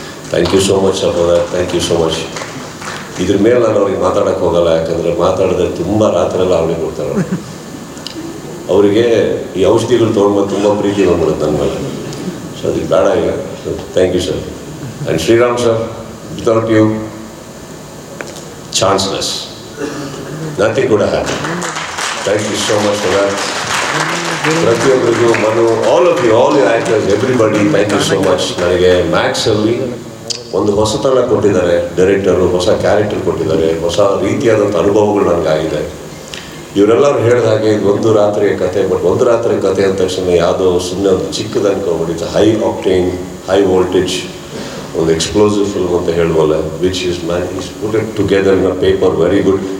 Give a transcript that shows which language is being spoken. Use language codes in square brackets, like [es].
[en] thank you so much [kn] for that. Thank you so much. ಇದ್ರ ಮೇಲೆ ನಾನು ಅವ್ರಿಗೆ ಮಾತಾಡೋಕ್ಕೆ ಹೋಗಲ್ಲ, ಯಾಕಂದರೆ ಮಾತಾಡಿದ್ರೆ ತುಂಬ ರಾತ್ರೆಲ್ಲ ಅವ್ರಿಗೆ ಕೊಡ್ತಾರೆ. ಅವರಿಗೆ ಈ ಔಷಧಿಗಳು ತೊಗೊಂಡ್ಬಂದು ತುಂಬ ಪ್ರೀತಿ ಬಂದ್ಬಿಡುತ್ತೆ ನನ್ನ ಮೇಲೆ. ಸೊ ಅದಕ್ಕೆ ಬೇಡ ಈಗ. [en] So thank you sir. And Shriram sir, without you chances, nothing could have happened. Thank you so much for that. [kn] ಪ್ರತಿಯೊಬ್ಬರಿಗೂ, [en] Manu, all of you, all your actors, everybody, thank you so much. [kn] ನನಗೆ ಮ್ಯಾಕ್ಸಲ್ಲಿ ಒಂದು ಹೊಸತನ ಕೊಟ್ಟಿದ್ದಾರೆ ಡೈರೆಕ್ಟರು, ಹೊಸ character ಕೊಟ್ಟಿದ್ದಾರೆ, ಹೊಸ ರೀತಿಯಾದಂಥ ಅನುಭವಗಳು ನನಗಾಗಿದೆ. ಇವರೆಲ್ಲರೂ ಹೇಳಿದ ಹಾಗೆ ಇದು ಒಂದು ರಾತ್ರಿಯ ಕತೆ, ಬಟ್ ಒಂದು ರಾತ್ರಿ ಕತೆ ಅಂದ ತಕ್ಷಣ ಯಾವುದೋ ಸುಮ್ಮನೆ ಒಂದು ಚಿಕ್ಕದು ಅನ್ಕೊಂಡ್ಬಿಟ್ಟಿತ್ತು. [en] high octane, high voltage, ಒಂದು explosive film [kn] ಅಂತ ಹೇಳುವಲ್ಲ, [en] Which is put it together in a paper, very good.